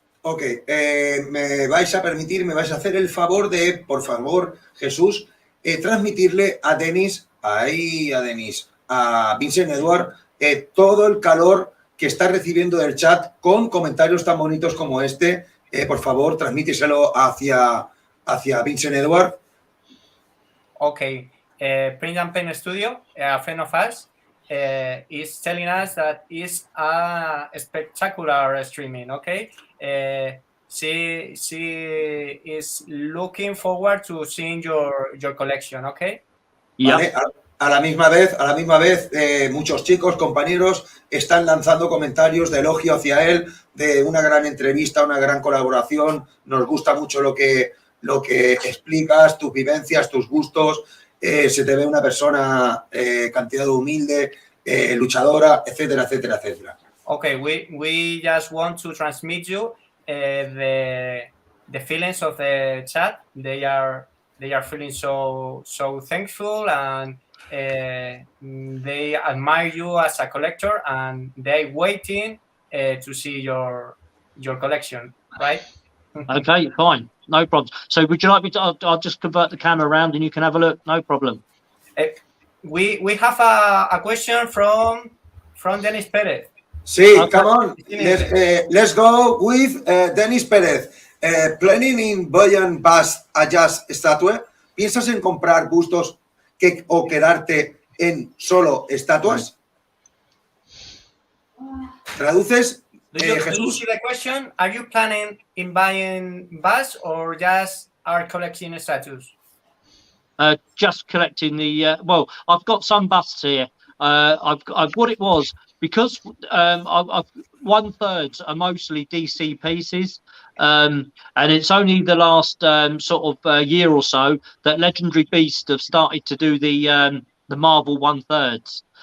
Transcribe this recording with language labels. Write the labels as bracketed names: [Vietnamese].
[Spanish] Ok, me vais a hacer el favor de, por favor, Jesús, transmitirle a Denis, a Vincent Edward, todo el calor que está recibiendo del chat con comentarios tan bonitos como este. Por favor, transmítiselo hacia Vincent Edward. [English] Ok, Print and Pen Studio, a friend of us, is telling us that it's a spectacular streaming, okay? She is looking forward to seeing your collection, okay? Vale, a la misma vez, muchos chicos, compañeros, están lanzando comentarios de elogio hacia él, de una gran entrevista, una gran colaboración. Nos gusta mucho lo que explicas, tus vivencias, tus gustos. Se te ve una persona cantidad humilde, luchadora, etcétera, etcétera, etcétera. Okay, we just want to transmit you the feelings of the chat. They are feeling so thankful, and they admire you as a collector, and they waiting to see your collection, right? Okay, fine, no problem. So would you like me to? I'll just convert the camera around and you can have a look. No problem. We have a question from Dennis Perez. [Spanish] Sí, [English] Okay. come on. Let's go with Denis Pérez. Planning in buying bust a jazz statue. [Spanish] ¿Piensas en comprar bustos o quedarte en solo estatuas? ¿Traduces? [English] Do you [Spanish] Jesús. [English] see the question? Are you planning in buying busts or just are collecting statues? Just collecting the. Well, I've got some busts here. I've what it was because I've 1/3 are mostly DC pieces, and it's only the last sort of year or so that Legendary Beast have started to do the Marvel 1/3.